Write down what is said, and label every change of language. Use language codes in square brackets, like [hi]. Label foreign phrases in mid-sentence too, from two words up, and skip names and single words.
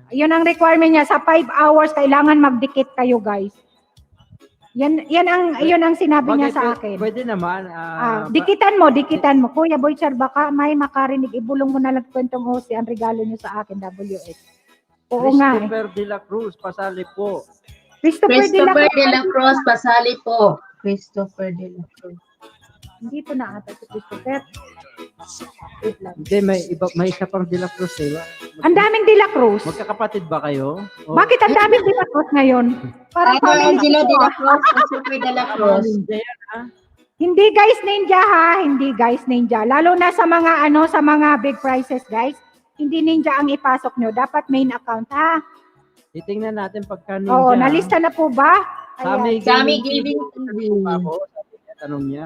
[tl] Yun ang requirement niya. Sa 5 hours, kailangan magdikit kayo guys. Yun ang sinabi niya sa akin. Pwede naman. Dikitan mo. Kuya Boychar, baka may makarinig. Ibulong mo na lang kwentong host ang regalo niyo sa akin, WX. Oo nga. Christopher de la Cruz, pasali po. Christopher de la Cruz, pasali po. Christopher de la Cruz. Dito na ata si Christopher. Wait lang. Hindi, may isa pang de la Cruz, eh. Ang daming De La Cruz. Magkakapatid ba kayo? O- Bakit ang daming De La Cruz ngayon? Parang Idol family Angelo de ko. la Cruz, Christopher de la Cruz. Ninja yan, ha? Hindi guys ninja ha, hindi guys ninja. Lalo na sa mga sa mga [en] big prizes guys. [tl] Hindi ninja ang ipasok nyo. Dapat [en] main account [tl] ha. Titingnan natin pagka ninja. Oo, nalista na po ba? Ayan. Sammy Giving TV. Ako, sabi niya, tanong niya.